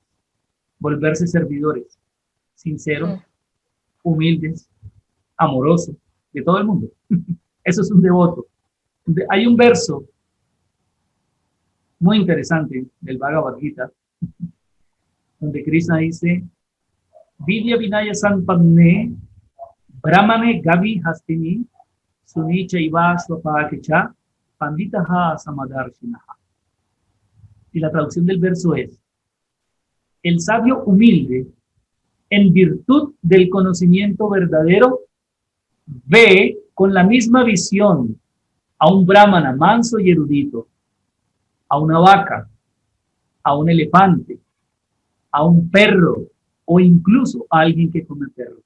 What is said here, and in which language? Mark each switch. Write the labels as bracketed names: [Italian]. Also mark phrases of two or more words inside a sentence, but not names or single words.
[Spanish] Volverse servidores, sinceros, humildes, amorosos, de todo el mundo. Eso es un devoto. Hay un verso muy interesante del Bhagavad Gita, donde Krishna dice, [Sanskrit] Vidya Vinaya Sampanne, Brahmane Gavi Hastini, Sunicha Iva Swapakecha, Panditaha Samadarshinaha. [Spanish] Y la traducción del verso es, el sabio humilde, en virtud del conocimiento verdadero, ve con la misma visión a un brahmana manso y erudito, a una vaca, a un elefante, a un perro o incluso a alguien que come perros.